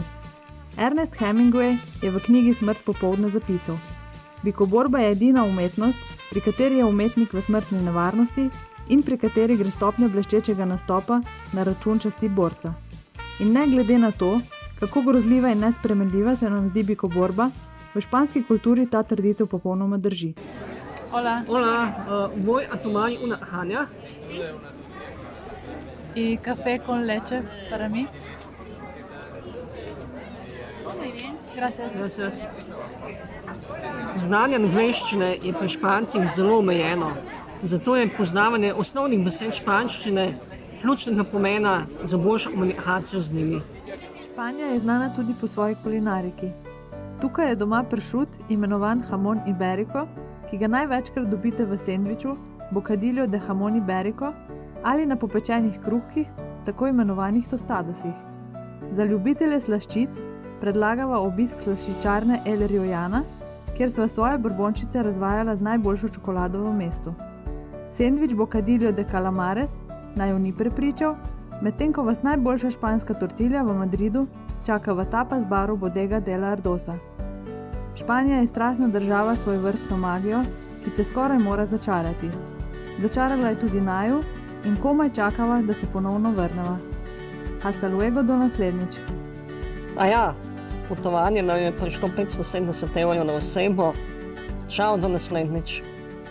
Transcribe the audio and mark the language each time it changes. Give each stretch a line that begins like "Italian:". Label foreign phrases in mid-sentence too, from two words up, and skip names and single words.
Slovenian: Ernest Hemingway je v knjigi Smrt popoldne zapisal: Bikoborba je edina umetnost, pri kateri je umetnik v smrtni nevarnosti in pri kateri gre stopnja bleščečega nastopa na račun časti borca. In ne glede na to, kako grozljiva in nespremenljiva se nam zdi bikoborba, v španski kulturi ta trditev popolnoma drži.
Spanish: Hola. Voy a tomar una caña. Y café con leche para mí. Muy bien. Gracias.
Slovenian: Znanje angleščine je pri Špancih zelo omejeno, zato je poznavanje osnovnih besed španščine ključnega pomena za boljšo komunikacijo z njimi. Španija je znana tudi po svoji kulinariki. Tukaj je doma pršut, imenovan
Spanish: jamón ibérico,
Slovenian: ki ga največkrat dobite v sendviču
Spanish: bocadillo de jamón ibérico
Slovenian: ali na popečenih kruhkih, tako imenovanih tostadosih. Za ljubitelje slaščic predlagava obisk slaščičarne El Riojana, kjer sva svoje brbončice razvajala z najboljšo čokolado v mestu. Sendvič
Spanish: bocadillo de calamares
Slovenian: naju ni prepričal, medtem ko vas najboljša španska tortilja v Madridu čaka v tapas baru Bodega de la Ardosa. Španija je strastna država s svojevrstno magijo, ki te skoraj mora začarati. Začarala je tudi naju in komaj čakava, da se ponovno vrneva.
Spanish: Hasta luego,
Slovenian: do naslednjič. Potovanje nam je prišlo 570 € na osebo. Čau, do naslednjič.